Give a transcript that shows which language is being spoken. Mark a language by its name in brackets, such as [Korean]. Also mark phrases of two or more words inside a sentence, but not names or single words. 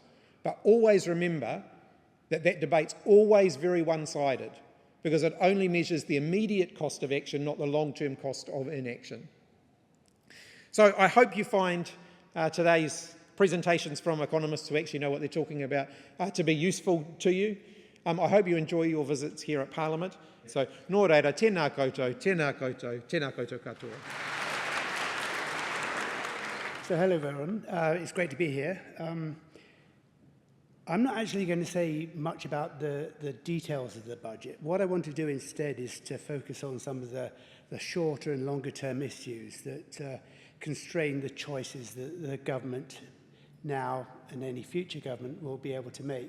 [English] But always remember that that debate's always very one-sided because it only measures the immediate cost of action, not the long-term cost of inaction. So I hope you find today's presentations from economists who actually know what they're talking about to be useful to you. I hope you enjoy your visits here at Parliament. So, [Māori] nō reira, tēnā koutou, tēnā koutou, tēnā koutou katoa. [English] So hello everyone, it's great to be here. I'm not actually going to say much about the details of the budget. What I want to do instead is to focus on some of the shorter and longer term issues that constrain the choices that the government now and any future government will be able to make.